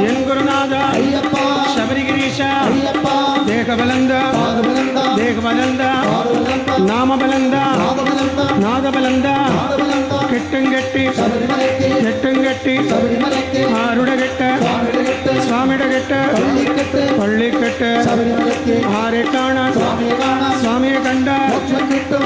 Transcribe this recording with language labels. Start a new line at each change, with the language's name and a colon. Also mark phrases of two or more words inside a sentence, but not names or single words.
Malayalam: ಗುರುನಾಥ ಅಯ್ಯಪ್ಪ ಶಬರಿಗಿರೀಶ ಅಯ್ಯಪ್ಪ ದೇಹಬಲಂದ ಪಾದಬಲಂದ ದೇಹಬಲಂದ ಪಾದಬಲಂದ നാമബലന്ത ಪಾದಬಲಂದ നാദബലന്ത ಪಾದಬಲಂದ കെട്ടുംകെട്ടി ശബരിമലയ്ക്ക് കെട്ടുംകെട്ടി ശബരിമലയ്ക്ക് ആരുടെ കെട്ട് സ്വാമിയുടെ സ്വാമിയുടെ കെട്ട് പള്ളിക്കെട്ട് പള്ളിക്കെട്ട് ശബരിമലയ്ക്ക് ആരെ കാണാൻ സ്വാമിയെ കാണാൻ സ്വാമിയെ കണ്ട മോക്ഷം കിട്ടും